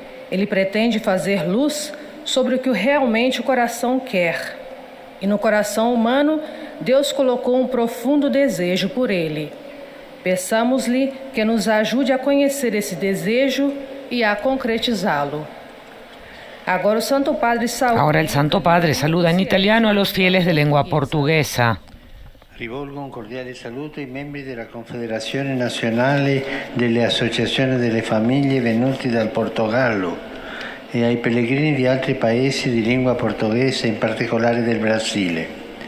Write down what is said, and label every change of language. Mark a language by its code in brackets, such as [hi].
[pt] Ele pretende fazer luz sobre o que realmente o coração quer. E no coração humano, Deus colocou um profundo desejo por ele. Peçamos-lhe que nos ajude a conhecer esse desejo e a concretizá-lo. [es] Ahora el Santo Padre saluda en italiano a los fieles de lengua portuguesa. [it] Rivolgo un cordiale saluto ai membri della Confederazione Nazionale delle Associazioni delle Famiglie venuti dal Portogallo e ai pellegrini di altri paesi di lingua portoghese, in particolare del Brasile.